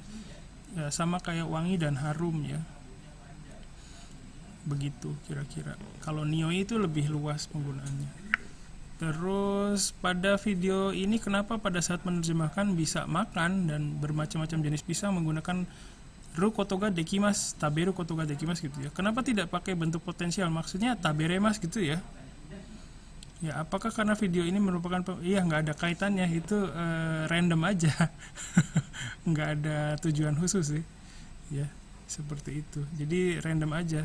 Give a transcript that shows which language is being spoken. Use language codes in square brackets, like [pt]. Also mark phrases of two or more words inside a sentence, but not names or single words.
[id] Sama kayak wangi dan harum ya. Begitu kira-kira. Kalau nioi itu lebih luas penggunaannya. Terus pada video ini kenapa pada saat menerjemahkan bisa makan dan bermacam-macam jenis pisang menggunakan [ja] ることができます、食べることができます [id] gitu ya. Kenapa tidak pakai bentuk potensial? Maksudnya taberemas gitu ya. Ya, apakah karena video ini merupakan nggak ada kaitannya, itu random aja. Nggak ada tujuan khusus sih. Ya, seperti itu. Jadi random aja.